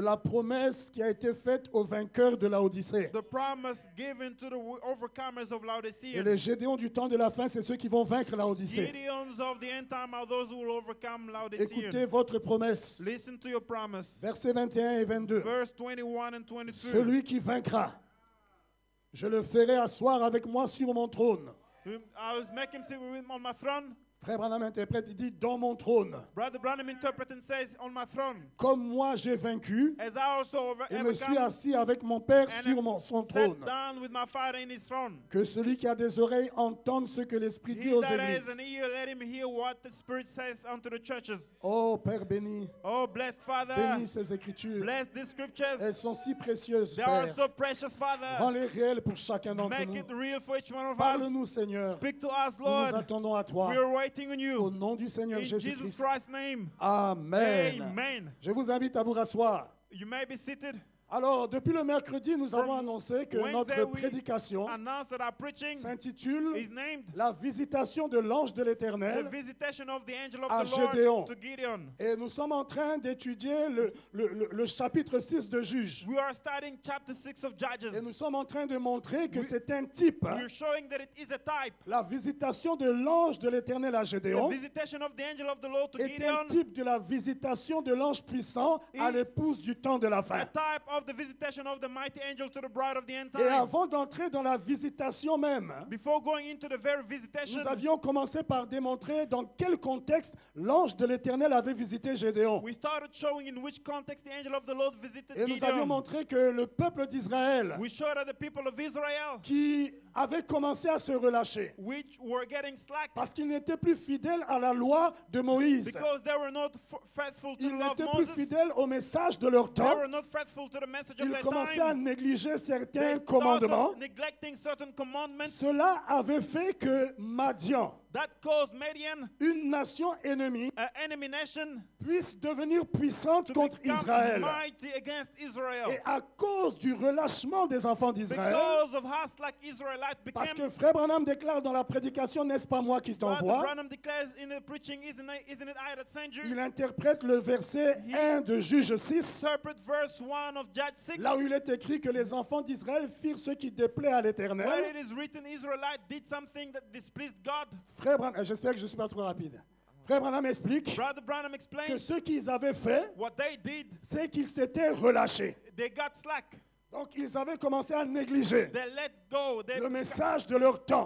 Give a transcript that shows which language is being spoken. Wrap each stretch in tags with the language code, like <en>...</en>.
<fr>la promesse qui a été faite aux vainqueurs de la Odyssée.</fr> <en>The promise given to the overcomers of</en> <fr>Et</fr> <en>Laodicea.</en> <fr>les Gédéons du temps de la fin, c'est ceux qui vont vaincre la Odyssée.</fr> <en>Gideons of the end time are those who will overcome Laodicea.</en> <fr>Écoutez votre promesse.</fr> <en>Listen to your promise.</en> <fr>Versets 21 et 22.</fr> <en>Verse 21 and 22.</en> <fr>Celui qui vaincra, je le ferai asseoir avec moi sur mon trône.</fr> <en>I will make him sit on my throne.</en> <fr>Frère Branham interprète, il dit dans mon trône.</fr> <en>Brother Branham interprets and says, on my throne.</en> <fr>Comme moi j'ai vaincu</fr> <en>As I also</en> <fr>et me suis</fr> <en>overcome</en> <fr>assis avec mon Père</fr> <en>and</en> <fr>sur son</fr> <en>sat</en> <fr>trône.</fr> <en>down with my Father in his throne.</en> <fr>Que celui qui a des oreilles entende ce que l'Esprit dit</fr> <en>He</en> <fr>aux</fr> <en>that has</en> <fr>églises.</fr> <en>an ear, let him hear what the Spirit says unto the churches.</en> <fr>Oh Père béni,</fr> <en>Oh, blessed Father,</en> <fr>bénis ces écritures.</fr> <en>bless these scriptures.</en> <fr>Elles sont si précieuses,</fr> <en>They are</en> <fr>Père.</fr> <en>so precious, Father.</en> <fr>Rends-les réelles pour chacun d'entre</fr> <en>Make</en> <fr>nous.</fr> <en>it real for each one of us.</en> <fr>Parle-nous, Seigneur.</fr> <en>Speak to us,</en> <fr>Nous nous</fr> <en>Lord.</en> <fr>attendons à toi.</fr> <en>We are waiting on</en> <fr>Au</fr> <en>you.</en> <fr>nom du Seigneur</fr> <en>In Jesus</en> <fr>Jésus-Christ.</fr> <en>Christ's name.</en> <fr>Amen.</fr> <en>Amen.</en> <fr>Je vous invite à vous rasseoir.</fr> <en>You may be seated.</en> <fr>Alors, depuis le mercredi, nous avons</fr> <en>From</en> <fr>annoncé que</fr> <en>Wednesday,</en> <fr>notre</fr> <en>we</en> <fr>prédication</fr> <en>Announce that our preaching</en> <fr>s'intitule</fr> <en>is named</en> <fr>La visitation de l'ange de</fr> <en>The</en> <fr>l'Éternel.</fr> <en>Visitation of the Angel</en> <fr>à</fr> <en>of the Lord</en> <fr>Gédéon.</fr> <en>to Gideon.</en> <fr>Et nous sommes en train d'étudier le chapitre 6 de Juges.</fr> <en>We are studying chapter 6 of Judges.</en> <fr>Et nous sommes en train de montrer que c'est un type.</fr> <en>We're showing that it is a type.</en> <fr>La visitation de l'ange de l'Éternel à</fr> <en>The</en> <fr>Gédéon</fr> <en>visitation of the angel of the Lord to</en> <fr>est un</fr> <en>Gideon,</en> <fr>type de la visitation de l'ange puissant à</fr> <en>Is</en> <fr>l'épouse du temps de la</fr> <en>a</en> <fr>fin.</fr> <en>type of the visitation of the mighty angel to the bride of the end</en> <fr>Et</fr> <en>time.</en> <fr>avant d'entrer dans la visitation même,</fr> <en>Before going into the very visitation,</en> <fr>nous avions commencé par démontrer dans quel contexte l'ange de l'Éternel avait visité Gédéon.</fr> <en>we started showing in which context the angel of the Lord visited</en> <fr>Et nous avions</fr> <en>Gideon.</en> <fr>montré que le peuple d'Israël,</fr> <en>We showed that the people of Israel,</en> <fr>qui avait commencé à se relâcher,</fr> <en>which were getting slack</en> <fr>parce qu'ils n'étaient plus fidèles à la loi de Moïse.</fr> <en>because they were not faithful to</en> <fr>Ils</fr> <en>the law of</en> <fr>n'étaient plus</fr> <en>Moses.</en> <fr>fidèles au message de leur</fr> <en>They</en> <fr>temps.</fr> <en>were not faithful to the message of</en> <fr>Ils</fr> <en>their</en> <fr>commençaient à</fr> <en>time.</en> <fr>négliger</fr> <en>They</en> <fr>certains</fr> <en>started</en> <fr>commandements.</fr> <en>neglecting certain commandments.</en> <fr>Cela avait fait que Madian,</fr> <en>That caused Midian,</en> <fr>une nation ennemie,</fr> <en>an enemy nation,</en> <fr>puisse devenir puissante</fr> <en>to</en> <fr>contre</fr> <en>become</en> <fr>Israël.</fr> <en>mighty against Israel.</en> <fr>Et à cause du relâchement des enfants d'Israël,</fr> <en>Because of how slack Israelites</en> <fr>parce</fr> <en>became,</en> <fr>que Frère Branham déclare dans la prédication, n'est-ce pas moi qui</fr> <en>Brother</en> <fr>t'envoie,</fr> <en>Branham declares in the preaching, isn't it I that sent you?</en> <fr>il interprète le verset 1 de Juge 6,</fr> <en>Interpret verse 1 of Judge 6.</en> <fr>là où il est écrit que les enfants d'Israël firent ce qui déplaît à</fr> <en>Where</en> <fr>l'Éternel.</fr> <en>it is written, Israelite did something that displeased God.</en> <fr>Frère Branham, j'espère que je ne suis pas trop rapide. Frère Branham explique</fr> <en>Brother Branham</en> <fr>que</fr> <en>explained</en> <fr>ce qu'ils avaient fait,</fr> <en>what they did,</en> <fr>c'est qu'ils s'étaient relâchés.</fr> <en>they got slack.</en> <fr>Donc ils avaient commencé à négliger</fr> <en>They let go. They</en> <fr>le message de leur temps.</fr>